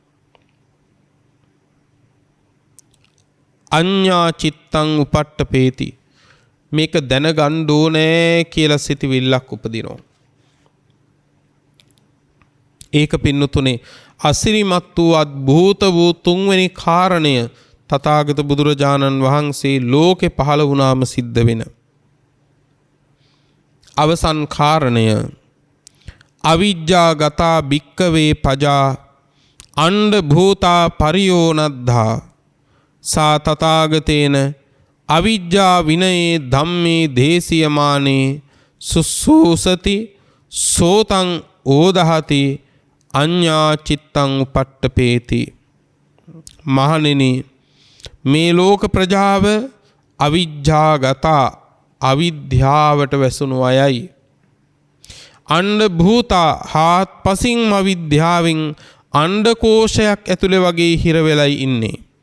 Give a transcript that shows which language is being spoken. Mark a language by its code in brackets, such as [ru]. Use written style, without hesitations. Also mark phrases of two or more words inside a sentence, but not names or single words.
[pi] අඤ්ඤා චිත්තං උපට්ඨපේති [si] මේක දැනගන්න ඕනෑ කියලා සිතවිල්ලක් උපදිනවා. ඒක පින්නතුනේ අසිරිමත් වූ අද්භූත වූ තුන්වෙනි කාරණය තථාගත බුදුරජාණන් වහන්සේ ලෝකේ පහළ වුණාම සිද්ධ වෙන අවසන් කාරණය [pi] අවිජ්ජාගතා භික්කවේ පජා අණ්ඩ භූතා පරියෝනද්ධා සා තථාගතේන අවිජ්ජා විනයේ ධම්මේ දේශියමානේ සුසූසති සෝතං ඕදහති අඤ්ඤා චිත්තං උපට්ඨපේති. [si] මහණෙනි මේ ලෝක ප්‍රජාව අවිජ්ජාගතා අවිද්‍යාවට වැසුණු අයයි. [pi] අණ්ඩ භූතා [si] හාත්පසින්ම අවිද්‍යාවෙන් අණ්ඩකෝෂයක් ඇතුලේ වගේ හිර වෙලයි ඉන්නේ.